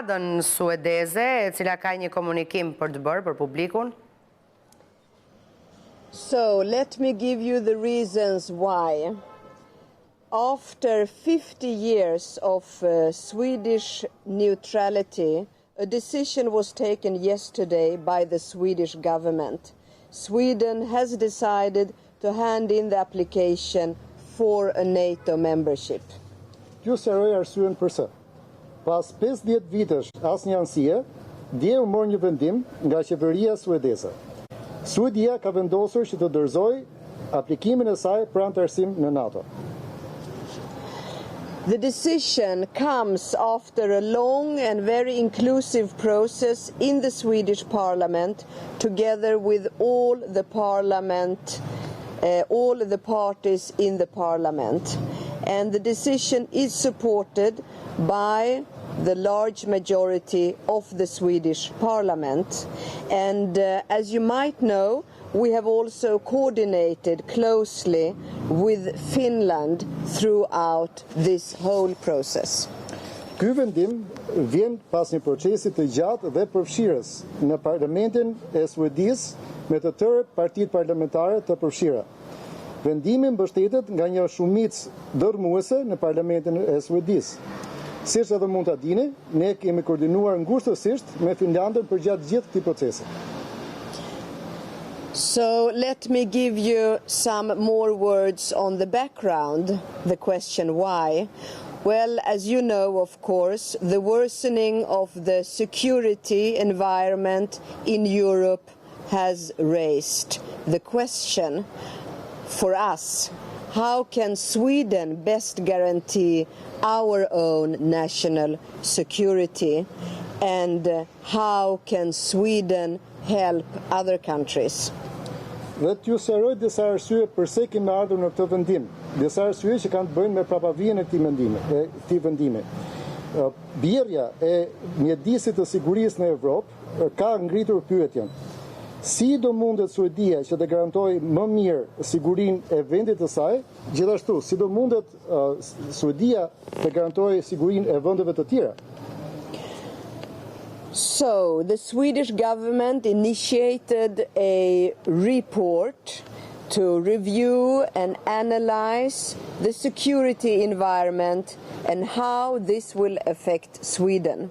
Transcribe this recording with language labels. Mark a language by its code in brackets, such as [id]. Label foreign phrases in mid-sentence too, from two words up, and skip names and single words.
[sq] ambasadën suedeze, e cila ka një komunikim për të bërë për publikun. [en] So, let me give you the reasons why. After 50 years of Swedish neutrality, a decision was taken yesterday by the Swedish government. Sweden has decided to hand in the application for a NATO membership. [sq] Ju sqaroj arsyen përse. Pas 50 vitesh asnjë anësie, dje u mor një vendim nga qeveria suedeze. Suedia ka vendosur që të dorëzojë aplikimin e saj për anëtarësim në NATO. [en] The decision comes after a long and very inclusive process in the Swedish Parliament, together with all the parties in the Parliament. And the decision is supported by the large majority of the Swedish Parliament. And as you might know, we have also coordinated closely with Finland throughout this whole process. [sq] Ky vendim vjen pas një procesi të gjatë dhe përfshirës në Parlamentin e Suedisë me të tërë partitë parlamentare të përfshira. Vendimi mbështetet nga një shumicë dërmuese në Parlamentin e Suedisë. Siç edhe mund ta dini, ne kemi koordinuar ngushtësisht me Finlandën përgjatë gjithë këtij procesi. [en] So let me give you some more words on the background, the question why. Well, as you know, of course, the worsening of the security environment in Europe has raised the question for us, how can Sweden best guarantee our own national security, and how can Sweden help other countries? [sq] Dhe t'ju sqaroj disa arsye pse kemi ardhur në këtë vendim, disa arsye që kanë të bëjnë me prapavijën e këtij vendimi. Bjerrja e mjedisit të sigurisë në Evropë ka ngritur pyetjen: si do mundet Suedia që të garantojë më mirë sigurinë e vendit të saj, gjithashtu si do mundet Suedia të garantojë sigurinë e vendeve të tjera? [en] So, the Swedish government initiated a report to review and analyze the security environment and how this will affect Sweden.